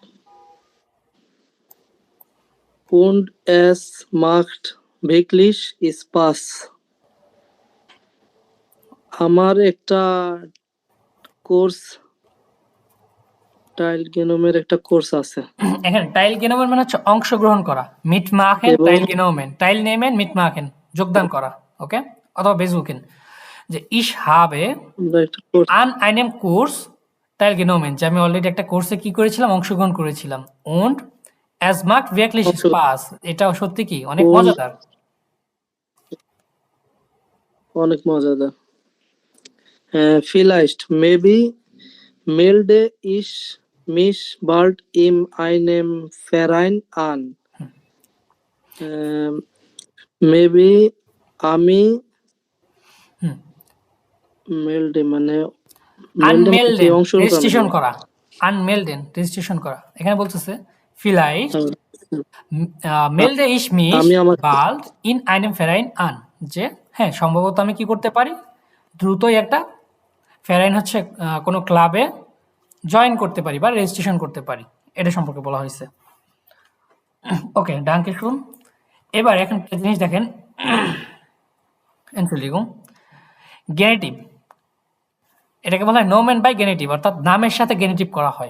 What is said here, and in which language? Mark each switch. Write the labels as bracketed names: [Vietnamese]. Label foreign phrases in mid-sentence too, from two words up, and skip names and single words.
[German] Und es macht wirklich Spaß. [Bangla] আমার একটা কোর্স টাইলগেনোমের একটা কোর্স আছে। এখানে টাইলগেনোমেন মানে হচ্ছে অংশগ্রহণ করা। [German] mitmachen, teilgenommen, teilnehmen, mitmachen, [Bangla] যোগদান করা, ওকে? অথবা বেজুকেন। যে [German] ich habe an einem Kurs teilgenommen, [Bangla] যে আমি অলরেডি একটা কোর্সে কি করেছিলাম? অংশগ্রহণ করেছিলাম। und es macht wirklich Spaß, এটাও সত্যি কি অনেক মজাদার। অনেক মজাদার। [German] Vielleicht, maybe melde ich mich bald in einem Verein an. [Bangla] Maybe আমি মেলডে মানে আনমেলডেন, রেজিস্ট্রেশন করা। আনমেলডেন, রেজিস্ট্রেশন করা। এখানে বলতেছে [German] vielleicht melde ich mich bald in einem Verein an, [Bangla] যে হ্যাঁ সম্ভবত আমি কি করতে পারি? দ্রুতই একটা ফেরাইন হচ্ছে কোনো ক্লাবে জয়েন করতে পারি বা রেজিস্ট্রেশন করতে পারি, এটা সম্পর্কে বলা হয়েছে। ওকে, [German] Danke schön. [Bangla] এবার এখন একটা জিনিস দেখেন, এন্ট্রোলিগুম গেনেটিভ, এটাকে বলা হয় নোমেন বাই গেনেটিভ, অর্থাৎ নামের সাথে গেনেটিভ করা হয়।